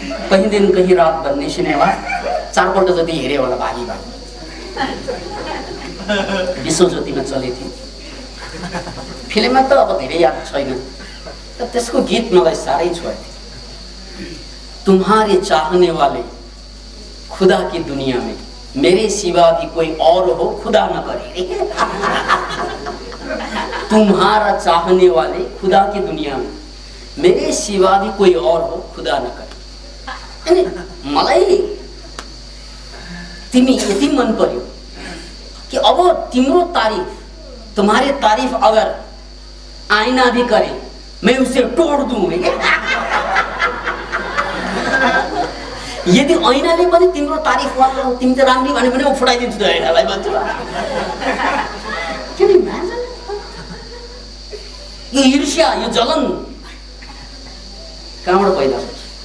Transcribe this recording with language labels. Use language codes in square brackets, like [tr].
[ne] कहीं दिन कहीं रात भन्ने सिनेमा 4 पल्ट जति हेऱ्यो होला भागी भागी। विश्वज्योतिमा चलेको थियो। फिल्ममा त अब धेरै याद छैन, तर त्यसको गीत मलाई साह्रै छोयो। [hi] तुम्हारे चाहने वाले खुदा की दुनिया में मेरे सिवा भी कोई और हो खुदा न करे। तुम्हारा चाहने वाले खुदा की दुनिया में मेरे सिवा भी कोई और हो खुदा न करे। [ne] मलाई तिमी यति मन पर्यो कि अब तिम्रो तारीफ, [hi] तुम्हारे तारीफ अगर आईना भी करे मैं उसे तोड़ दूं। यदि ऐनाले पनि तिम्रो तारीफ गर्छ, तिमी त राम्री भने पनि म फुटाइदिन्छु त ऐनालाई भन्छु। [ne] किन इमेजिन? यो ईर्ष्या, यो जलन कहाँबाट पैदा हुन्छ?